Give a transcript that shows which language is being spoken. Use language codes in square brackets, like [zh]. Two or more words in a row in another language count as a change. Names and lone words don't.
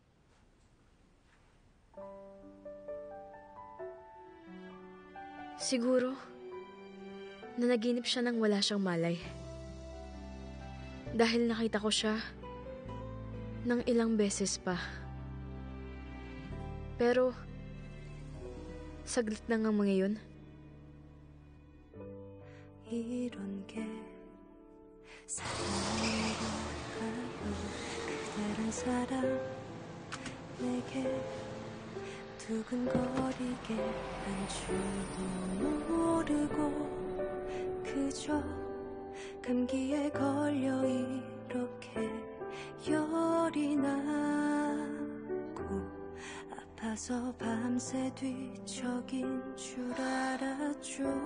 [tl] Siguro, nanaginip siya nang wala siyang malay. Dahil nakita ko siya ng ilang beses pa. Pero, saglit na nga mga yun. [ko] 이런 게 사랑이라 하여 그대란 사람 내게 두근거리게 한 줄도 모르고 그저 감기에 걸려 이렇게 열이 나고 아파서 밤새 뒤척인 줄 알았죠.